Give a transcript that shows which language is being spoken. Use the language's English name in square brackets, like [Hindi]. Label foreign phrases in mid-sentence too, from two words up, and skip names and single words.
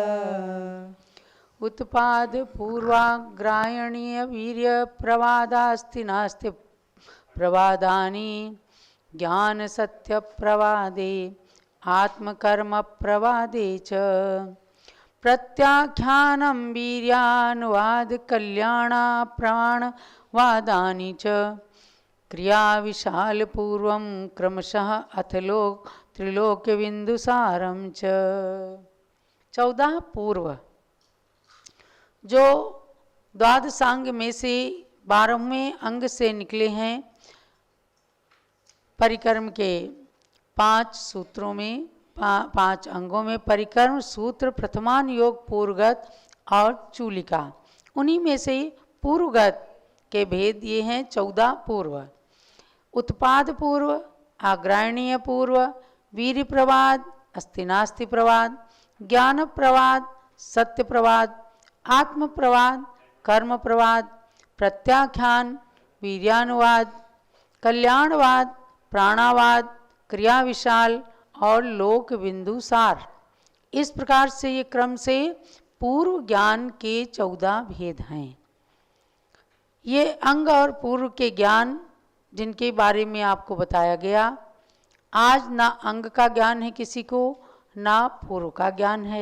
[Sanskrit] उत्पाद पूर्वाग्रायणीय वीर्य प्रवादास्ति नास्ति प्रवादानि ज्ञान सत्य प्रवादे आत्मकर्म प्रवादे च प्रत्याख्यानं वीर्यानुवाद कल्याण प्राणवादानि च क्रिया विशाल पूर्वं क्रमशः अथ लोक त्रिलोक्य बिंदुसारम च। [Hindi] 14 पूर्व जो द्वादशांग में से 12वें अंग से निकले हैं। परिक्रम के 5 सूत्रों में 5 अंगों में परिक्रम सूत्र प्रथमान योग पूर्वगत और चूलिका, उन्हीं में से पूर्वगत के भेद ये हैं 14 पूर्व। उत्पाद पूर्व, आग्रायणीय पूर्व, वीर प्रवाद, अस्तिनास्ति प्रवाद, ज्ञान प्रवाद, सत्य प्रवाद, आत्म प्रवाद, कर्म प्रवाद, प्रत्याख्यान, वीर्यानुवाद, कल्याणवाद, प्राणावाद, क्रिया विशाल और लोक बिंदुसार। इस प्रकार से ये क्रम से पूर्व ज्ञान के 14 भेद हैं। ये अंग और पूर्व के ज्ञान जिनके बारे में आपको बताया गया। आज ना अंग का ज्ञान है किसी को, ना पूर्व का ज्ञान है।